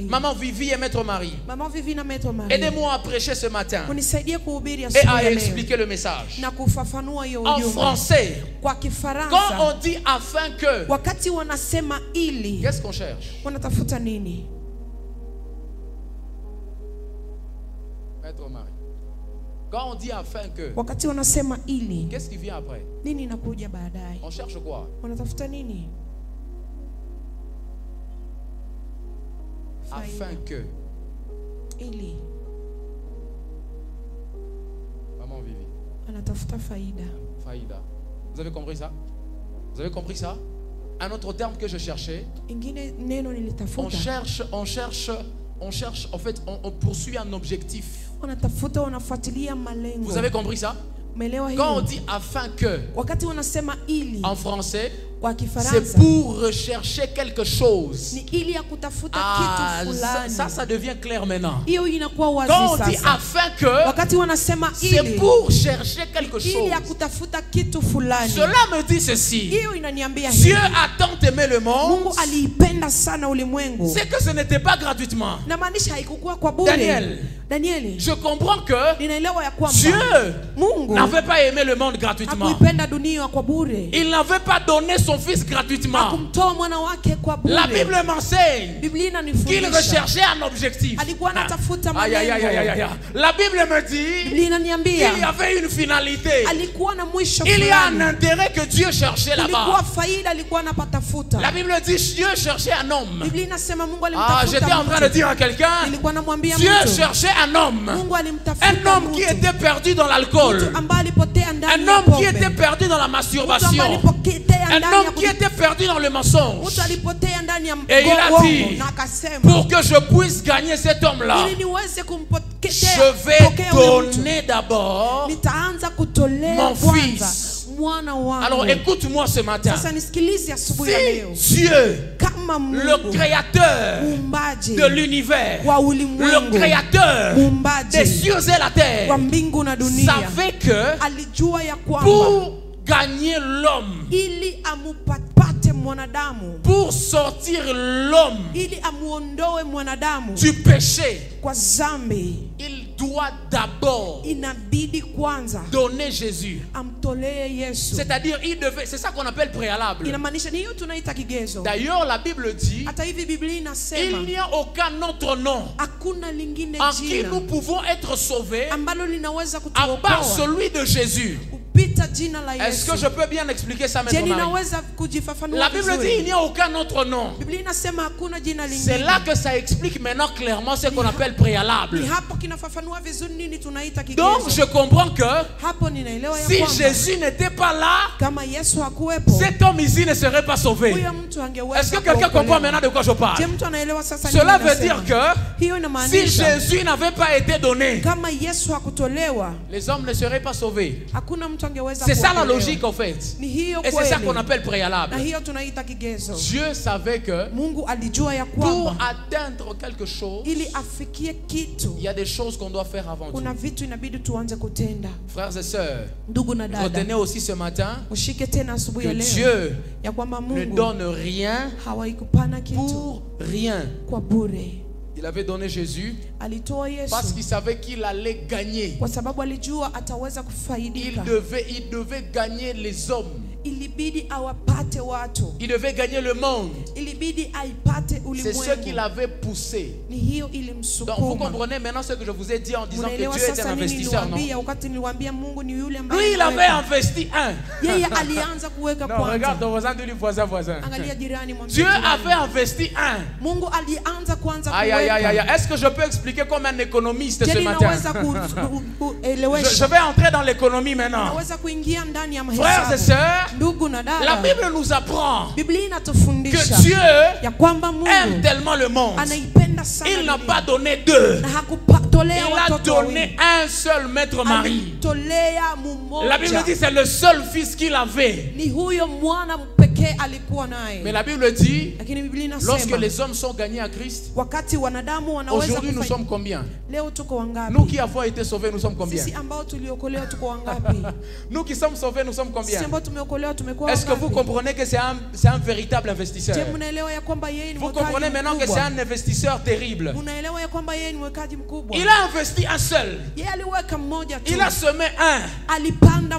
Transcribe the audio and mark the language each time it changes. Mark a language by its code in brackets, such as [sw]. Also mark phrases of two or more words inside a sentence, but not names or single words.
[fr] Maman Vivi et Maître Marie, [sw] Mama Vivi na Maître Marie, [fr] aidez-moi à prêcher ce matin [sw] unisaidie kuhubiri [fr] et [sw] asubuhi [fr] à [sw] ya leo [fr] expliquer le message. [sw] na kufafanua hiyo [fr] En [sw] ujumbe [fr] français, [sw] kwa [fr] quand [sw] Kifaransa. [fr] on dit afin que, [sw] Wakati wanasema ili, [fr] qu'est-ce qu'on cherche? [sw] wanatafuta nini? [fr] Maître Marie. Quand on dit afin que, [sw] Wakati wanasema ili, [fr] qu'est-ce qui vient après? [sw] nini inakuja baadaye? [fr] On cherche quoi? [sw] Wanatafuta nini? [fr] Afin que. [sw] Ili Maman Vivi. anatafuta faida. [fr] Faïda. Vous avez compris ça? Vous avez compris ça? Un autre terme que je cherchais. [sw] Ingine neno [fr] On [sw] nilitafuta, [fr] cherche, en fait, on poursuit un objectif. [sw] wanatafuta, wanafuatilia malengo. [fr] Vous avez compris ça? [sw] Umeelewa [fr] Quand on [sw] hiyo? [fr] dit afin que, [sw] Wakati wanasema ili [fr] en français, [sw] kwa [fr] c'est [sw] Kifaransa [fr] pour rechercher quelque chose. [sw] ni ili ya kutafuta [fr] Ah, [sw] kitu [fr] ça, [sw] fulani. [fr] ça devient clair maintenant. [sw] Hiyo inakuwa wazi [fr] Quand on dit [sw] sasa. [fr] afin que, [sw] Wakati wanasema [fr] c'est [sw] ili, [fr] pour chercher quelque [sw] ili [fr] chose. [sw] ya kutafuta kitu fulani. [fr] Cela me dit ceci. [sw] Hiyo inaniambia [fr] Dieu [sw] hivi. [fr] a tant aimé le monde, [sw] Mungu aliipenda sana ulimwengu. [fr] c'est que ce n'était pas gratuitement. [sw] Na maanisha haikukuwa kwa bure. Danieli, [fr] Je comprends que [sw] ninaelewa ya kwamba [fr] Dieu [sw] Mungu [fr] n'avait pas aimé le monde gratuitement. [sw] hakuipenda dunia kwa bure. [fr] Il n'avait pas donné son fils gratuitement. [sw] Hakumtoa mwana wake kwa bure. [fr] La Bible m'enseigne [sw] Biblia [fr] qu'il [sw] inanifundisha [fr] recherchait un objectif. [sw] alikuwa anatafuta [fr] Aïe, aïe, aïe, aïe, aïe, [sw] malengo. [fr] aïe. La Bible me dit [sw] Biblia [fr] qu'il y [sw] inaniambia [fr] avait une finalité. [sw] alikuwa na mwisho [fr] Il y a un [sw] fulani. [fr] intérêt que Dieu cherchait [sw] Kulikuwa [fr] là-bas. [sw] faida alikuwa anapatafuta. [fr] La Bible dit Dieu cherchait un homme. [sw] Biblia inasema Mungu [fr] Ah, j'étais en train de [sw] alimtafuta [fr] dire à quelqu'un, [sw] Nilikuwa namwambia [fr] Dieu [sw] mtu. [fr] cherchait un homme. [sw] Mungu [fr] Un [sw] alimtafuta [fr] homme qui [sw] mtu. [fr] était perdu dans l'alcool. [sw] Mtu ambaye alipotea ndani [fr] Un [sw] ya [fr] homme qui [sw] pombe. [fr] était perdu dans la [sw] Mtu ambaye [fr] masturbation. [sw] alipotea [fr] Un [sw] ndani ya [fr] homme qui était perdu dans le mensonge. [sw] Mtu alipotea ndani ya [fr] Et il a [sw] uongo [fr] dit, [sw] na akasema [fr] pour que je puisse gagner cet homme-là, [sw] ili niweze [fr] je [sw] kumpokea [fr] vais donner d'abord. [sw] nitaanza kutolea [fr] mon [sw] kwanza [fr] fils. [sw] mwana wangu. [fr] Alors écoute-moi ce matin. [sw] Sasa nisikilize asubuhi ya leo. [fr] Si Dieu, [sw] Kama [fr] le [sw] Mungu [fr] créateur [sw] muumbaji [fr] de l'univers, [sw] wa [fr] le [sw] ulimwengu, [fr] créateur des [sw] muumbaji [fr] cieux et la terre, [sw] wa mbingu na dunia, [fr] savait que [sw] alijua ya kwamba [fr] pour gagner l'homme, [sw] ili amupate mwanadamu, [fr] pour sortir l'homme [sw] ili amuondoe mwanadamu [fr] du péché, [sw] kwa zambi, [fr] il doit d'abord [sw] inabidi kwanza [fr] donner Jésus. [sw] amtolee Yesu. [fr] C'est-à-dire, il devait, c'est ça qu'on appelle préalable. [sw] Inamaanisha ni hiyo tunaita kigezo. [fr] D'ailleurs, la Bible dit, [sw] Hata hivi Biblia inasema [fr] il n'y a aucun autre nom [sw] hakuna lingine [fr] en qui [sw] jina [fr] nous pouvons être sauvés [sw] ambalo linaweza [fr] à part [sw] kutuokoa [fr] celui de Jésus. [sw] kupita jina la [fr] Est-ce [sw] Yesu. [fr] que je peux bien expliquer ça [sw] Je [fr] maintenant, Marie? [sw] ninaweza kujifafanua [fr] La Bible dit, il [sw] vizuri. [fr] n'y a aucun autre nom. [sw] Biblia inasema hakuna jina [fr] C'est [sw] lingine. [fr] là que ça explique maintenant clairement ce qu'on appelle préalable. [sw] Ni hapo kinafafanua vizuri nini tunaita [fr] Donc, [sw] kigezo. [fr] je comprends que [sw] Hapo ninaelewa ya [fr] si [sw] kwamba [fr] Jésus n'était pas là, [sw] kama Yesu hakuwepo, [fr] cet homme ici ne serait pas sauvé. [sw] huyo mtu angeweza [fr] Est-ce que quelqu'un comprend [sw] kuokolewa. [fr] maintenant de quoi je [sw] Je [fr] parle? [sw] mtu anaelewa sasa nini [fr] Cela veut [sw] nasema? [fr] dire que [sw] Hiyo [fr] si [sw] inamaanisha [fr] Jésus n'avait pas été donné, [sw] kama Yesu hakutolewa, [fr] les hommes ne seraient pas sauvés. [sw] hakuna mtu angeweza [fr] C'est ça la [sw] kuokolewa. [fr] logique en fait. [sw] Ni hiyo [fr] Et c'est ça [sw] kweli. [fr] qu'on appelle préalable. [sw] Na hiyo tunaita kigezo. [fr] Dieu savait que [sw] Mungu alijua ya [fr] pour [sw] kwamba [fr] atteindre quelque chose, [sw] ili afikie kitu [fr] il y a des choses qu'on doit faire avant tout. [sw] kuna vitu inabidi tuanze kutenda. [fr] Frères et sœurs, [sw] Ndugu na [fr] retenez [sw] dada, [fr] aussi ce matin [sw] ushike tena asubuhi [fr] que [sw] ya leo [fr] Dieu [sw] ya kwamba [fr] ne [sw] Mungu [fr] donne rien [sw] hawaikupana kitu [fr] pour rien. [sw] kwa bure. [fr] Il avait donné Jésus [sw] Alitoa [fr] parce [sw] Yesu [fr] qu'il savait qu'il allait gagner. [sw] kwa sababu alijua ataweza [fr] Il [sw] kufaidika. [fr] devait gagner les hommes. [sw] Ilibidi awapate watu, [fr] Il devait gagner le monde. [sw] ilibidi ilibidi aipate [fr] C'est [sw] ulimwengu. [fr] ce qui l'avait poussé. [sw] Ni hiyo [fr] Donc vous [sw] ilimsukuma. [fr] comprenez maintenant ce que je vous ai dit en disant que Dieu [sw] Unaelewa [fr] est un [sw] sasa nini [fr] investisseur, non? [sw] niliwaambia wakati niliwaambia Mungu ni yule ambaye [fr] Lui, il avait [sw] anaweka. [fr] investi un. [sw] Yeye alianza kuweka [fr] Non, regarde [sw] kwanza. [fr] ton voisin, dis-lui voisin. [sw] Angalia jirani, mwambie [fr] Dieu [sw] jirani. [fr] avait investi un. [sw] Mungu alianza kwanza [fr] Aïe, aïe, aïe, aïe. [sw] kuweka. [fr] Est-ce que je peux expliquer comme un économiste [sw] Je [fr] ce matin? [sw] ninaweza [fr] Je [sw] kuelewesha. [fr] vais entrer dans l'économie maintenant. [sw] Naweza kuingia ndani ya [fr] Frères et [sw] mahesabu. [fr] sœurs, [sw] Ndugu na [fr] la [sw] dada, [fr] Bible nous apprend [sw] Biblia [fr] que [sw] inatufundisha [fr] Dieu [sw] ya kwamba [fr] aime [sw] Mungu [fr] tellement le monde. [sw] anaipenda sana [fr] Il n'a [sw] dunia. [fr] pas donné deux. [sw] Na hakutolea [fr] Il a [sw] watoto [fr] donné [sw] wawili. [fr] un seul maître mari. [sw] Alitolea mmoja. [fr] La Bible dit que c'est le seul fils qu'il avait. [sw] Ni huyo mwana pekee alikuwa naye. [fr] Mais la Bible dit, [sw] Lakini Biblia [fr] lorsque [sw] inasema [fr] les hommes sont gagnés à Christ, [sw] wakati wanadamu wanaweza [fr] aujourd'hui nous [sw] kufanya. [fr] sommes combien? [sw] Leo tuko wangapi? [fr] Nous qui avons été sauvés, nous sommes combien? [sw] Sisi ambao tuliokolewa tuko wangapi? [fr] Nous qui sommes sauvés, nous sommes [sw] Sisi [fr] combien? [sw] ambao tumeokolewa tumekuwa [fr] Est-ce que vous [sw] wangapi? [fr] comprenez que c'est un véritable investisseur? [sw] Je, mnaelewa ya kwamba yeye ni [fr] Vous [sw] mwekaji [fr] comprenez maintenant que c'est [sw] mkubwa? [fr] un investisseur terrible. [sw] Mnaelewa ya kwamba yeye ni mwekaji mkubwa? [fr] Il a investi un seul. [sw] Yeye aliweka mmoja tu. [fr] Il a semé un. [sw] Alipanda